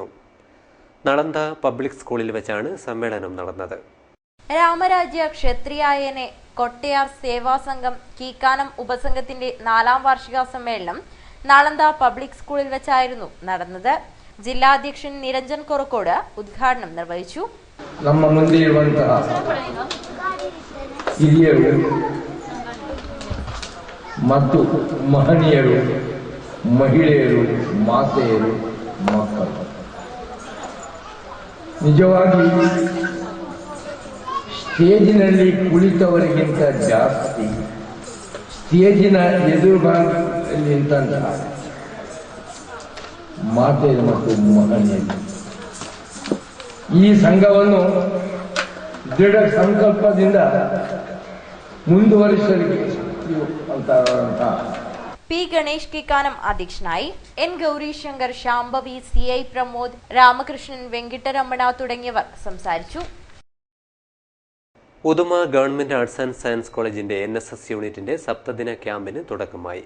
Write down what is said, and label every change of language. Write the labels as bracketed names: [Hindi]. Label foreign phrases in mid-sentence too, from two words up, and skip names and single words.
[Malayalam] നളന്ദ പബ്ലിക് സ്കൂളിൽ വെച്ചാണ് സമ്മേളനം നടന്നത്. രാമരാജ്യ ക്ഷത്രിയായനെ കൊട്ടയാർ സേവാ സംഘം കീക്കാനം ഉപസംഘത്തിന്റെ 4ാം വാർഷിക സമ്മേളനം നളന്ദ പബ്ലിക് സ്കൂളിൽ വെച്ചായിരുന്നു നടന്നത്. ജില്ലാ അധ്യക്ഷൻ നിരഞ്ജൻ കൊറക്കോട് ഉദ്ഘാടനം നിർവഹിച്ചു. [Kannada] ನಮ್ಮ ಮುಂದೆ ಇರುವಂತಹ ಹಿರಿಯರು ಮತ್ತು ಮಹನೀಯರು, ಮಹಿಳೆಯರು, ಮಾತೆಯರು, ಮಕ್ಕಳು ನಿಜವಾಗಿ ಸ್ಟೇಜಿನಲ್ಲಿ ಕುಳಿತವರಿಗಿಂತ ಜಾಸ್ತಿ ಸ್ಟೇಜಿನ ಎದುರುಭಾಗದಲ್ಲಿ ನಿಂತಹ ಮಾತೆಯರು ಮತ್ತು ಮಹನೀಯರು ಈ ಸಂಘವನ್ನು ದೃಢ ಸಂಕಲ್ಪದಿಂದ ಮುಂದುವರಿಸಲಿಕ್ಕೆ [Malayalam] P ഗണേഷ് കീക്കാനം അധ്യക്ഷനായി. N ഗൗരീശങ്കർ, ശാംഭവി, CI പ്രമോദ്, രാമകൃഷ്ണൻ, വെങ്കിട്ടരമണ തുടങ്ങിയവർ സംസാരിച്ചു. ഉദുമ ഗവൺമെന്റ് ആർട്സ് ആൻഡ് സയൻസ് കോളേജിന്റെ NSS യൂണിറ്റിന്റെ സപ്തദിന ക്യാമ്പിന് തുടക്കമായി.